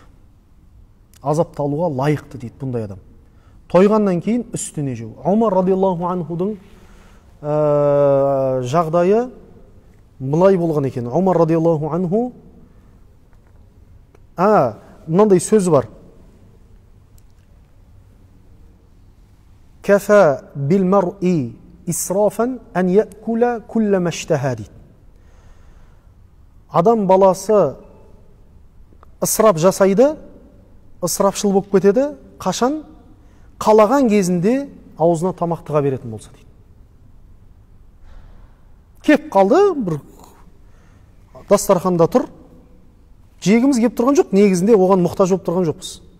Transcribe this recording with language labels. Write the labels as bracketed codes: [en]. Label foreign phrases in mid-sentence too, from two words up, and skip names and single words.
[kk] Азапталуға лайықты дейді бұндай адам. Тойғаннан кейін үстіне жеу. Омар [ar] رضي الله عنه [kk] жағдайы былай болған екен. Омар [ar] رضي الله عنه [kk] мынандай сөзі бар. [ar] كفى بالمرء إسرافا أن يأكل كل ما اشتهى дейді. [kk] Адам баласы ысырап жасайды, ысырапшыл болып кетеді, қашан қалаған кезінде аузына тамақ тыға беретін болса дейді. Кеп қалды, бір дастарханда тұр, жегіміз кеп тұрған жоқ, негізінде оған мұқтаж болып тұрған жоқпыз.